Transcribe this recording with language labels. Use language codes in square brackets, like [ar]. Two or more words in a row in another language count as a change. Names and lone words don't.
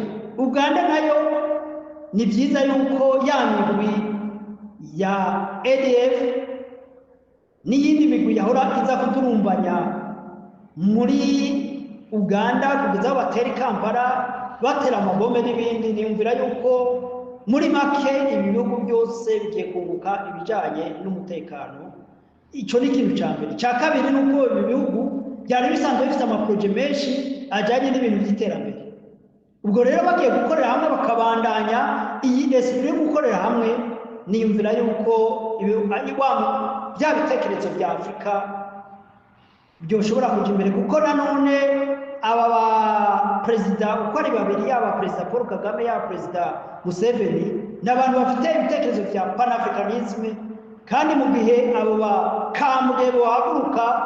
[rn] Uganda nayo ni byiza yuko ya migwi ya ADF n'iyindi migwi yahora iza kuturumbanya muri Uganda kugeza batera Kampala, batera amabombe n'ibindi, niyumvira yuko muri make ibi bihugu byose bigiye kunguka ibijyanye n'umutekano. Icyo ni ikintu cya mbere. Icya kabiri ni uko ibi bihugu byari bisanzwe bifite amaporoje menshi ajyanye n'ibintu by'iterambere. Ubwo rero bagiye gukorera hamwe bakabandanya iyi esprit yo gukorera hamwe, niyumvira yuko bya bitekerezo bya Afurika byoshobora kujya imbere, kuko nanone aba ba perezida uko ari babiri, yaba Perezida Paul Kagame yaba Perezida Museveni, ni abantu bafite ibitekerezo bya Pan-Africanisme, kandi mu gihe abo bakambwe bahaguruka